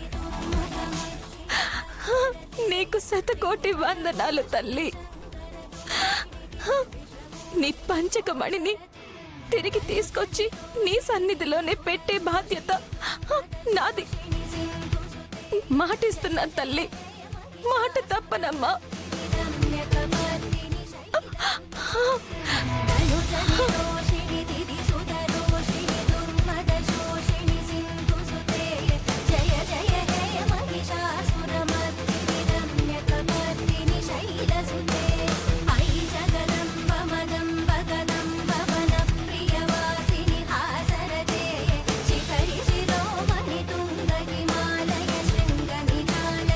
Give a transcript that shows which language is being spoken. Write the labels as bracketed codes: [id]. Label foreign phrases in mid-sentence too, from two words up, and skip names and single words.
[te] నీకు శతకోటి వందనాలు తల్లి. నీ పంచకమణిని తిరిగి తీసుకొచ్చి నీ సన్నిధిలోనే పెట్టే బాధ్యత నాది. మాటిస్తున్నా తల్లి, మాట తప్పనమ్మా. [sa] रम्यकपर्दिनि धनुजनिरोषिणि दिदिसुतरोषिणि दुर्मदशोषिणि सिन्धुसुते जय जय हे महिषासुरमर्दिनि रम्यकपर्दिनि शैलसुते अयि जगदम्ब मदम्ब कदम्ब वनप्रियवासिनि हासरते शिखरि शिरोमणि तुङ्ग हिमालय शृङ्गनिजालय